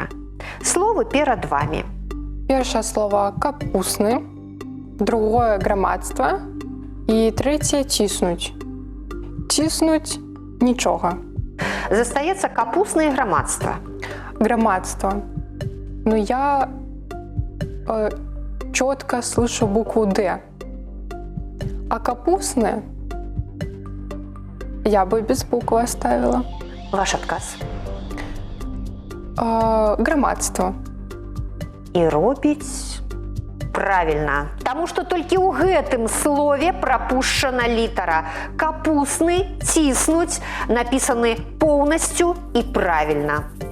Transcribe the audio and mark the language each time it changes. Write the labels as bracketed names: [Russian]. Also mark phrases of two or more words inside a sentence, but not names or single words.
[Belarusian] Словы перад вамі. Першае слово капусны, другое грамадства і трэцяе ціснуць. Ціснуць нічога. Застаецца капусна і грамадства. [Russian] Грамадство. Но я четко слышу букву «Д». А капустное я бы без буквы оставила. [Belarusian] Ваш адказ. Грамадство. І робіць правільна. Таму што толькі ў гэтым слове прапушчана літара. Капусны, ціснуць напісаны поўнасцю і правільна.